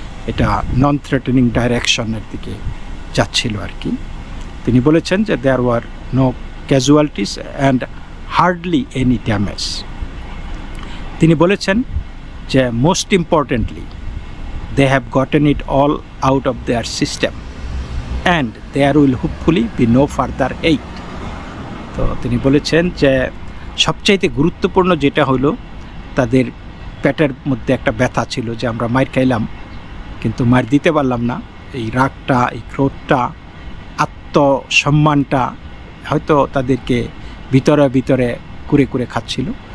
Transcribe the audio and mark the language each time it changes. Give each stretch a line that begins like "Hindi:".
Bangla: এটা নন থ্রেটেনিং ডাইরেকশনের দিকে যাচ্ছিল আর কি। তিনি বলেছেন যে
English: There were no casualties and hardly any damage.
Bangla: তিনি বলেছেন যে
English: Most importantly they have gotten it all out of their system and there will hopefully be no further hate.
Bangla: তো তিনি বলেছেন যে সবচাইতে গুরুত্বপূর্ণ যেটা হলো, তাদের পেটের মধ্যে একটা ব্যথা ছিল যে আমরা মার খাইলাম কিন্তু মার দিতে পারলাম না। এই রাগটা, এই ক্রোধটা, আত্মসম্মানটা হয়তো তাদেরকে ভিতরে ভিতরে কুরে কুরে খাচ্ছিল।